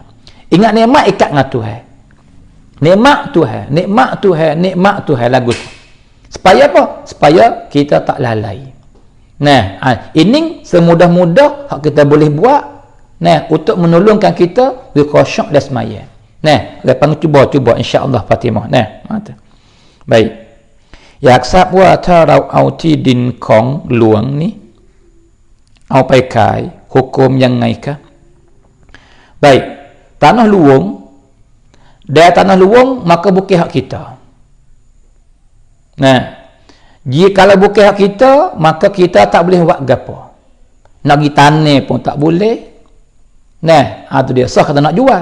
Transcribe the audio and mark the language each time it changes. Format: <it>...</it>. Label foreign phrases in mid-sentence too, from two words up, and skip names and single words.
<ms>Ingat nikmat, ikat dengan Tuhan. Nikmat Tuhan, nikmat Tuhan, nikmat Tuhan lagu tu. Supaya apa? Supaya kita tak lalai. Nah, ini semudah-mudah hak kita boleh buat. Nah, untuk menolongkan kita di khusyuk dan semaya. Nah, lepas cuba insya-Allah Fatimah. Nah, baik.</ms> <th>อยากทราบว่าถ้าเราเอาที่ดินของหลวงนี้เอาไปขายหุกมยังไงคะ</th> <ms>Baik, tanah luwung dari tanah luwung maka bukan hak kita. Nah, jika bukan hak kita maka kita tak boleh buat gapo. Nak pergi tanah pun tak boleh. Nah, itu dia sah kata nak jual.</ms>